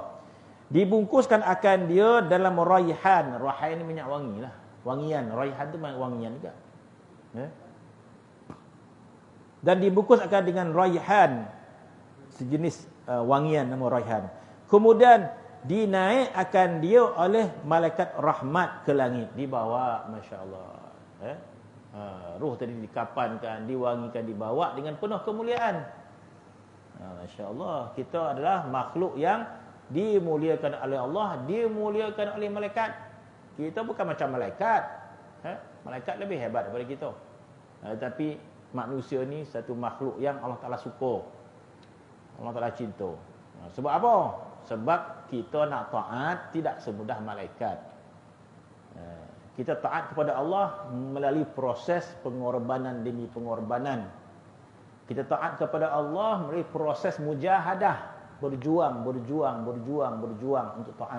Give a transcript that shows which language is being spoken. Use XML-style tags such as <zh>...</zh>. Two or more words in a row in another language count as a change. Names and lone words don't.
<ms>Dibungkuskan akan dia dalam raihan. Raihan ni minyak wangi lah. Wangian, raihan tu wangian juga. Ya. Dan dibungkus akan dengan raihan, sejenis wangian nama raihan. Kemudian dinaik akan dia oleh malaikat rahmat ke langit, dibawa, masya-Allah. Ruh tadi dikapankan, diwangikan, dibawa dengan penuh kemuliaan. Masya-Allah, kita adalah makhluk yang dimuliakan oleh Allah, dimuliakan oleh malaikat. Kita bukan macam malaikat. Malaikat lebih hebat daripada kita. Tapi manusia ni satu makhluk yang Allah Ta'ala suka, Allah Ta'ala cinta. Sebab apa? Sebab kita nak taat tidak semudah malaikat. Kita taat kepada Allah melalui proses pengorbanan demi pengorbanan. Kita taat kepada Allah melalui proses mujahadah, berjuang untuk taat.</ms>